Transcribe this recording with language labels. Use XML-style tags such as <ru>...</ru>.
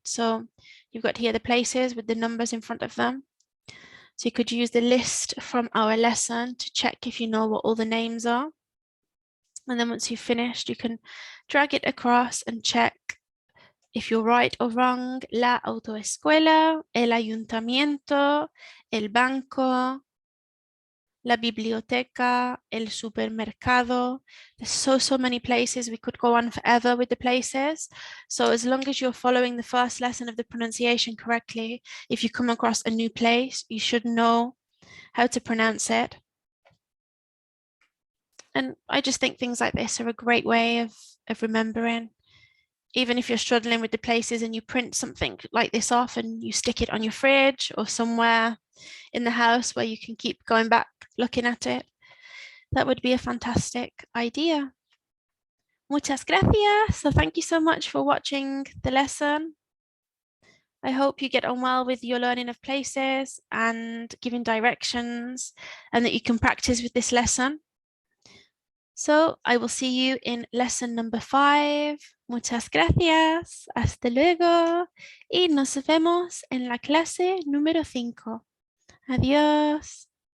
<en>So you've got here the places with the numbers in front of them. So you could use the list from our lesson to check if you know what all the names are. And then once you've finished, you can drag it across and check if you're right or wrong.</en> <es>La autoescuela, el ayuntamiento, el banco, la biblioteca, el supermercado.</es> <en>There's so many places. We could go on forever with the places. So as long as you're following the first lesson of the pronunciation correctly, if you come across a new place, you should know how to pronounce it. And I just think things like this are a great way of remembering. Even if you're struggling with the places and you print something like this off and you stick it on your fridge or somewhere in the house where you can keep going back looking at it, that would be a fantastic idea.</en> <es>Muchas gracias.</es> <en>So thank you so much for watching the lesson. I hope you get on well with your learning of places and giving directions, and that you can practice with this lesson. So I will see you in lesson number 5.</en> <es>Muchas gracias. Hasta luego. Y nos vemos en la clase número 5. Adiós.</es>